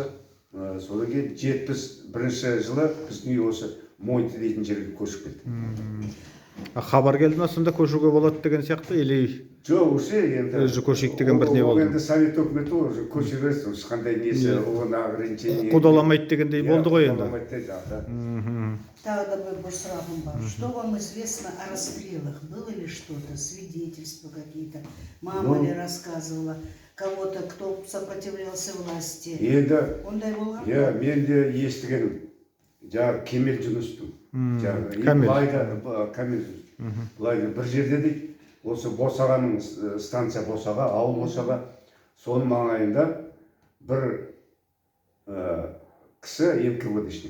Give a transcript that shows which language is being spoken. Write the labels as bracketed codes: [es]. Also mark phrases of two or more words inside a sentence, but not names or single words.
[kk] Содан кейін 71 жылы біздің үй осы Мойынты дейтін жерге көшіп кеттік. Хабар келді ма, сонда көшуге болады деген сияқты, или? Жоқ, уже енді өзі көшейік деген бір не болды? Енді совет өкіметі уже көше берсін, ешқандай несі, оны ограничение. Қудаламайды дегендей болды ғой енді. Тогда бір сұрағым бар. [ru] Что вам известно о расстрелах? Было ли что-то, свидетельства какие-то? Мама ли рассказывала? Кого-то, кто сопротивлялся власти? [kk] Енді, ондай болған ба? Мен де естігенім. Жаңағы Кемел Жүністің. Кемел Жүніс. Бір жерде дейді, осы Босағаның станция Босаға, ауыл Босаға, соның маңайында бір кісі НКВДшник.